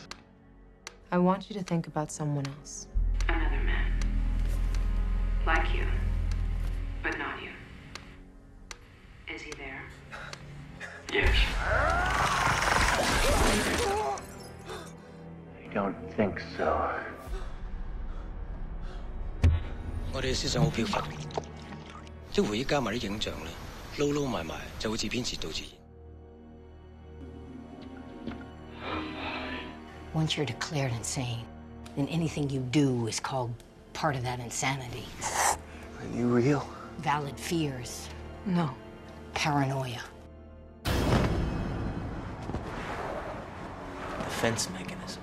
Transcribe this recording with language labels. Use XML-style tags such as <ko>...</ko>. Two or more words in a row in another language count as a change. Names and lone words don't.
<en>I want you to think about someone else. Another man. Like you, but not you. Is he there? Yes. I don't think so.</en> <yue>我哋嘅思想好飄忽，即係回憶加埋啲影像咧，撈撈埋埋就會自編自導自演。</yue> <en>Once you're declared insane, then anything you do is called part of that insanity. Are you real? Valid fears. No. Paranoia. Defense mechanism.</en>